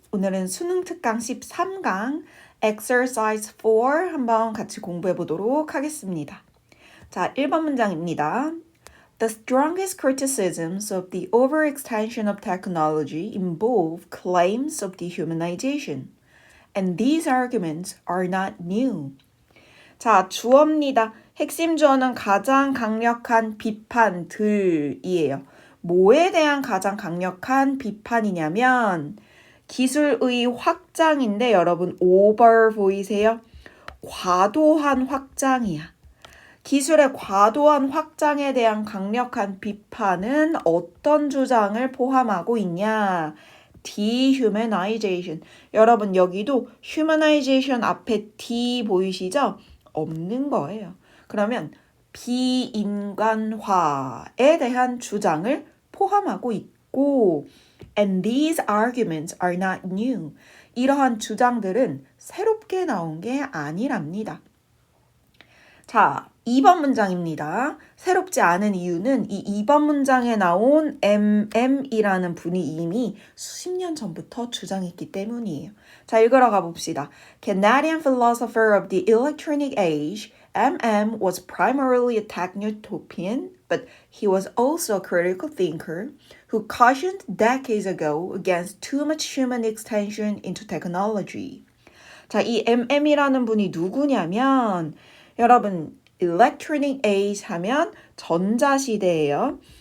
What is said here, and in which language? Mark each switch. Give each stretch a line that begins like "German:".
Korean: 오늘은 수능 특강 13강 Exercise 4 한번 같이 공부해 보도록 하겠습니다. 자, 1번 문장입니다.
English: The strongest criticisms of the overextension of technology involve claims of dehumanization, and these arguments are not new.
Korean: 자, 주어입니다. 핵심 주어는 가장 강력한 비판들이에요. 뭐에 대한 가장 강력한 비판이냐면 기술의 확장인데 여러분 over 보이세요? 과도한 확장이야. 기술의 과도한 확장에 대한 강력한 비판은 어떤 주장을 포함하고 있냐? dehumanization. 여러분 여기도 humanization 앞에 D 보이시죠? 없는 거예요. 그러면 비인간화에 대한 주장을 포함하고 있고
English: and these arguments are not new.
Korean: 이러한 주장들은 새롭게 나온 게 아니랍니다. 자, 2번 문장입니다. 새롭지 않은 이유는 이 2번 문장에 나온 MM이라는 분이 이미 수십 년 전부터 주장했기 때문이에요. 자, 읽으러 가봅시다.
English: Canadian philosopher of the electronic age, MM was primarily a techno-utopian, but he was also a critical thinker who cautioned decades ago against too much human extension into technology.
Korean: 자, 이 MM이라는 분이 누구냐면 여러분, electronic age 하면 전자시대예요.